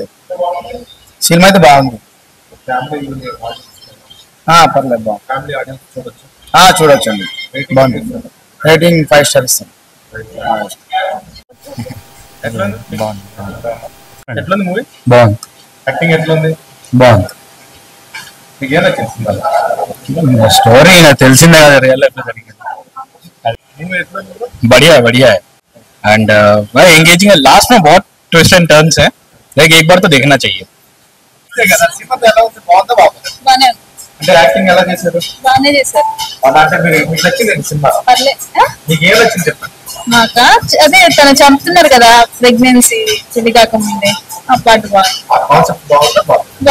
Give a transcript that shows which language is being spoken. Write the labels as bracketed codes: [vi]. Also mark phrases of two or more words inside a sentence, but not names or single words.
[te] సినిమా అయితే బాగుంది, పర్లేదు బాగుంది, చూడొచ్చండి, బాగుంది. రేటింగ్ 5 స్టార్ ఇస్తాను. ఎట్లుంది మూవీ? బాగుంది. యాక్టింగ్ ఎట్లుంది? బాగుంది. స్టోరీ నాకు తెలిసిందే కదా, [en] real life [te] లో జరిగింది. [hi] बढ़िया बढ़िया है एंड [en] very engaging [hi] है. लास्ट में बहुत [en] twist and turns [hi] है, लाइक एक बार तो देखना चाहिए. [te] అంటే యాక్టింగ్ ఎలా చేశారు? బాగానే చేశారు. అంటే మీకు నచ్చింది సినిమా? మీకు ఏం నచ్చింది చెప్పండి. మాకా అదే తను చంపుతున్నారు కదా ప్రెగ్నెన్సీ పెళ్లి కాకముందే, ఆ పాట బాగుంది.